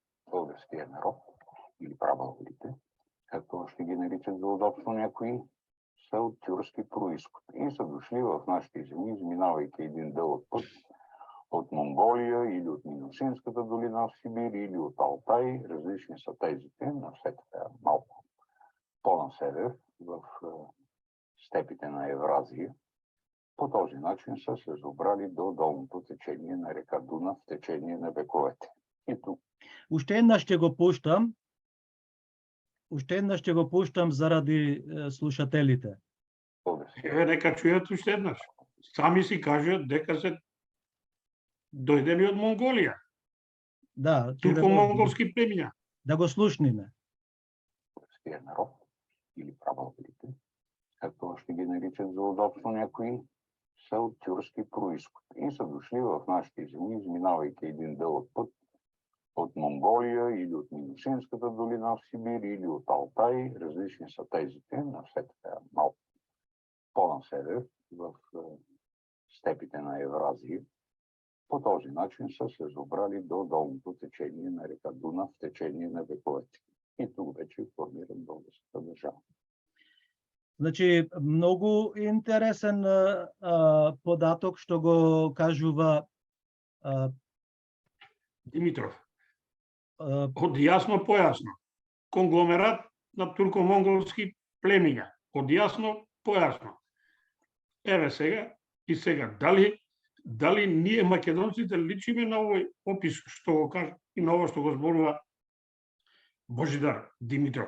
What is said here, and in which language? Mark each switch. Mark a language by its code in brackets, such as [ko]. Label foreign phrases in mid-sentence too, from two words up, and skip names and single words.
[bg] българския народ или прабългарите, както ще ги наричат за удобство някои, са от тюркски происход и са дошли в нашите земи, изминавайки един дълъг път от Монголия или от Минусинската долина в Сибир или от Алтай. Различни са тезите, но все така малко по-на север, в степите на Евразия. По този начин са се добрали до долното течение на река Дунав в течение на вековете. И тук. [mk] Уште еднаш ще го пуштам заради слушателите. Еве нека чујат уште еднаш. Сами си кажат дека се дојдени од Монголија. Да, Турко-монголски племиња. да го слушниме. [bg] Българския народ или прабългарите, както ще ги наричат за удобство някои, са от тюркски происход и са дошли в нашите земи, изминавайки един дълъг път от Монголия или от Минусинската долина в Сибир или от Алтай. Различни са тезите, но все така малко по-на север, в степите на Евразия. По този начин са се добрали до долното течение на река Дунав в течение на вековете. И тук вече формират българската държава. [mk] Значи, много интересен податок, што го кажува Димитров. Од јасно појасно. Конгломерат на турко-монголски племиња. Од јасно појасно. Еве сега, дали ние македонците личиме на овој опис што го кажа и на ово што го зборува Божидар Димитров.